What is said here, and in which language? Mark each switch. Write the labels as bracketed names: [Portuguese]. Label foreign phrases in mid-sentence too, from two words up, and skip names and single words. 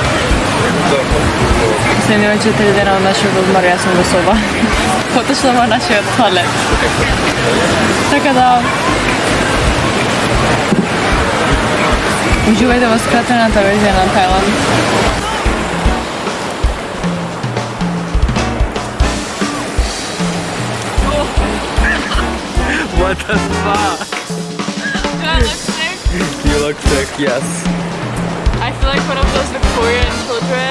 [Macedonian] Следниот 4 дена од нашиот одмор јас сум во соба. Поточно во нашиот туалет. Така да уживајте во скратената верзија на Тајланд. [English] What the fuck? Do I look sick? You look sick, yes. I feel like one of those Victorian children.